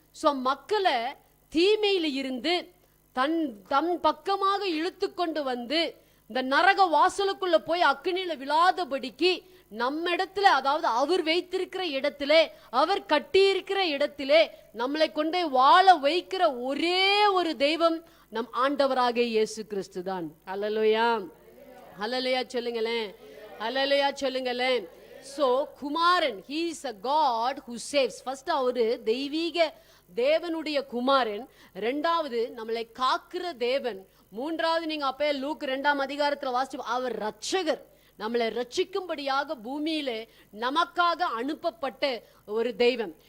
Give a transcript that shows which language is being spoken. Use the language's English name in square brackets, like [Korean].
[Tamil] So மக்களை தீமையில இருந்து தம் பக்கமாக இழுத்து கொண்டு வந்து இந்த நரக வாசலுக்குள்ள போய் அக்கினியில விழாதபடிக்கு நம்ம இடத்துல, அதாவது அவர் வைத்திருக்கிற இடத்திலே, அவர் கட்டியிருக்கிற இடத்திலே நம்மளை கொண்டே வாழ வைக்கிற ஒரே ஒரு தெய்வம் நம் ஆண்டவராக இயேசு கிறிஸ்து தான். அல்லேலூயா, அல்லேலூயா சொல்லுங்களேன், அல்லேலூயா சொல்லுங்களேன். [English] So குமாரன், he is a God who saves. [Tamil] First அவரு தெய்வீக தேவனுடைய குமாரன், இரண்டாவது நம்மளை காக்கிற தேவன், மூன்றாவது நீங்க அப்பே லூக் 2ஆம் அதிகாரத்துல வாசிச்சு அவர் ரட்சகர், நம்மளை ரட்சிக்கும்படியாக பூமியிலே நமக்காக அனுப்பப்பட்ட ஒரு தெய்வம்.